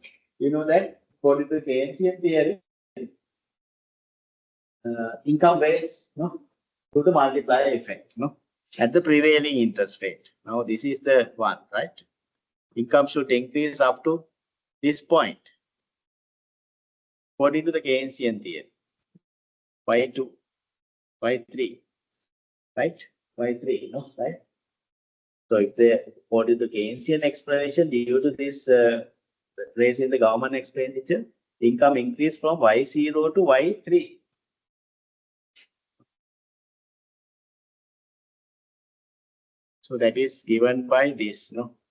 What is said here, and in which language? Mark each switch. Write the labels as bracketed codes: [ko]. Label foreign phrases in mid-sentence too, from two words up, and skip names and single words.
[en] You know that according to the Keynesian theory, income raise, no, to the multiplier effect, no, at the prevailing interest rate. Now this is the one, right? Income should increase up to this point, according to the Keynesian theory. Y2, Y3, right? Y3, no, right? So if the according to Keynesian explanation, due to this raise in the government expenditure, income increase from Y0 to Y3. So that is given by this, no?